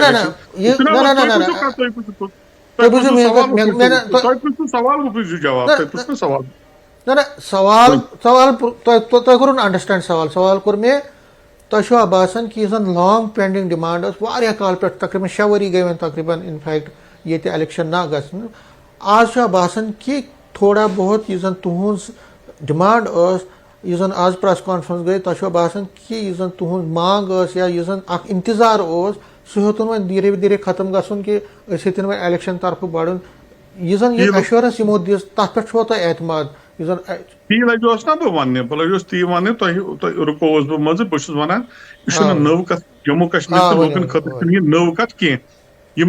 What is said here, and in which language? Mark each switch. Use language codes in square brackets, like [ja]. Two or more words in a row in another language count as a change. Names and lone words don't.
[ks] نہ سوال تۄہہِ کوٚروٕ نہٕ انڈرسٹینڈ سوال کوٚر مےٚ تۄہہِ چھُوا باسان کہِ یُس زن [en] long pending demand [ks] ٲس واریاہ کال پٮ۪ٹھ تقریٖبن 6 ؤری گٔے وۄنۍ تقریٖبن انفیکٹ ییٚتہِ الیکشن نہ گژھنہٕ آز چھُوا باسان کہِ تھوڑا بہت یُس زن تُہنٛز ڈِمانڈ ٲس یُس زن آز [en] press conference [ks] گٔے تۄہہِ چھُوا باسان کہِ یُس زن تُہنٛز منٛگ ٲس یا یُس زن اکھ انتظار اوس سُہ ہیوٚتُن وۄنۍ دھیرے دھیرے ختم گژھُن کہِ أسۍ ہیٚتِن وۄنۍ الیکشن طرفہٕ بڑُن یُس زن یہِ ایشورنس یِمو دِژ تتھ پٮ۪ٹھ چھُوا تۄہہِ اعتماد یُس زن تی لگہِ اوس نا بہٕ وننہِ بہٕ لگیوس تی وننہِ تۄہہِ رُکووُس بہٕ منٛزٕ بہٕ چھُس ونان یہِ چھُنہٕ نٔو کتھ جموں کشمیٖر تہٕ لوٗکن خٲطرٕ چھُنہٕ یہِ نٔو کتھ کینٛہہ یِم